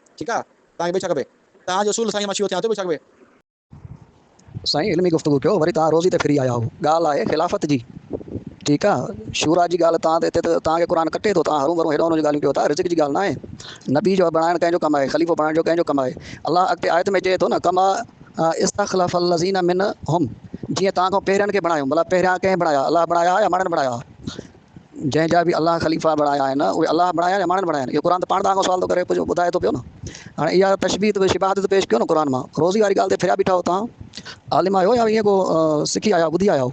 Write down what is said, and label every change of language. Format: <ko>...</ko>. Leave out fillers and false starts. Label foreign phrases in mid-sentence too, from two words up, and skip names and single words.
<sd>ठीकु आहे, तव्हांखे ॿियो छा खपे? तव्हांजो उसूल साईं मां शियो थियां थो, ॿियो छा खपे? साईं इल्मी गुफ़्तगू कयो, वरी तव्हां रोज़ी ते फिरी आया हो। ॻाल्हि आहे ख़िलाफ़त जी। ठीकु आहे, शूरा जी ॻाल्हि तव्हां त हिते त तव्हांखे क़ुर कटे थो, तव्हां हरू भरू हेॾो जी ॻाल्हियूं कयो था। रिज़्क़ जी ॻाल्हि न आहे, नबी जो बणाइणु कंहिंजो कमु आहे, ख़लीफ़ो बणाइण जो कंहिंजो कमु आहे। अलाह अॻिते आयत में चए थो न</sd> <ar>كما استخلف الذين منهم,</ar> <sd>जीअं तव्हां खां पहिरियनि खे बणायो, भला पहिरियां कंहिं बणाया, अलाह बणाया या माण्हुनि बणाया? जंहिंजा बि अलाह ख़लीफ़ा बणाया आहिनि उहे अलाह बणाया या माण्हुनि बणाया आहिनि? इहो क़ुर त पाण तव्हां खां सुवाल थो करे ॿुधाए थो पियो न। हाणे इहा तशबीह त शिबाहत पेश कयो न क़ुर मां, रोज़ी वारी ॻाल्हि ते फिरिया बीठा हो। तव्हां आलिम आहियो या ईअं को सिखी आया ॿुधी आया हो?</sd>